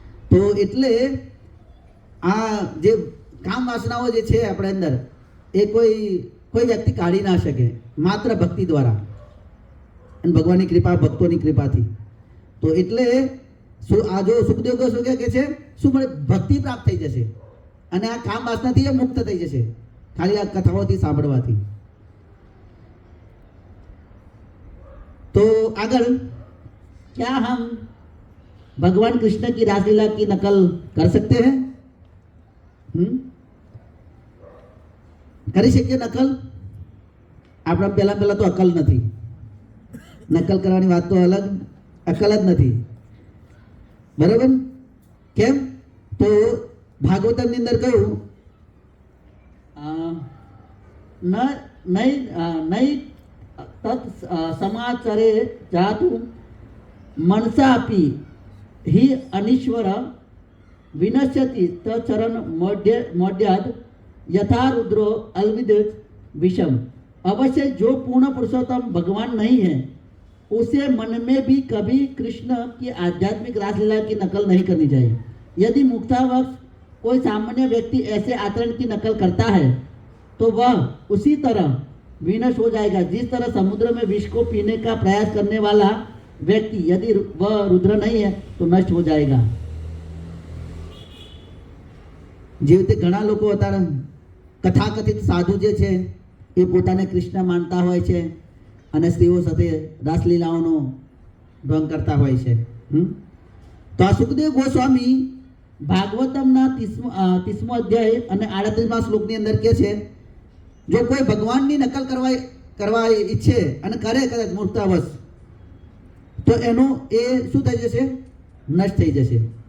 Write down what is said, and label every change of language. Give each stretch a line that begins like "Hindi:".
Gujarati: તો એટલે આ જે કામ વાસનાઓ જે છે આપણે અંદર એ કોઈ વ્યક્તિ કાઢી ના શકે માત્ર ભક્તિ દ્વારા અને ભગવાનની કૃપા, ભક્તોની કૃપાથી. તો એટલે આ જો સુખદેવ ગોસ્વામી કહે છે શું મળે? ભક્તિ પ્રાપ્ત થઈ જશે અને આ કામ વાસનાથી એ મુક્ત થઈ જશે ખાલી આ કથાઓથી સાંભળવાથી.
Hindi: तो अगर क्या हम भगवान कृष्ण की रासलीला की नकल कर सकते हैं?
Gujarati: કરી શકીએ નકલ? આપણા પહેલા તો અકલ નથી. નકલ કરવાની વાત તો અલગ, અકલ જ નથી, બરાબર? કેમ? તો ભાગવતમની અંદર કહ્યું નહીં
Sanskrit: तत् समाचरे जातु मनसापि हि अनीश्वर विनश्यति तरण मौढ्याद यथा रुद्रो अलविदित विषम.
Hindi: अवश्य जो पूर्ण पुरुषोत्तम भगवान नहीं है उसे मन में भी कभी कृष्ण की आध्यात्मिक रासलीला की नकल नहीं करनी चाहिए. यदि मुक्तावक्ष कोई सामान्य व्यक्ति ऐसे आचरण की नकल करता है तो वह उसी तरह विनष्ट हो जाएगा जिस तरह समुद्र में विष को पीने का प्रयास करने वाला व्यक्ति यदि वह रुद्र नहीं है तो नष्ट हो जाएगा.
Gujarati: જે રીતે ઘણા લોકો અત્યારે કથાકથિત સાધુ જે છે એ પોતાને કૃષ્ણ માનતા હોય છે અને સ્ત્રીઓ સાથે રાસલીલાઓનો ભંગ કરતા હોય છે. તો આ સુખદેવ ગોસ્વામી ભાગવતમના 30મો અધ્યાય અને 38મા શ્લોકની અંદર કહે છે જો કોઈ ભગવાનની નકલ કરવા ઈચ્છે અને કરે કદાચ મૂર્ખતાવશ તો એનું એ શું થઈ જશે? નષ્ટ થઈ જશે.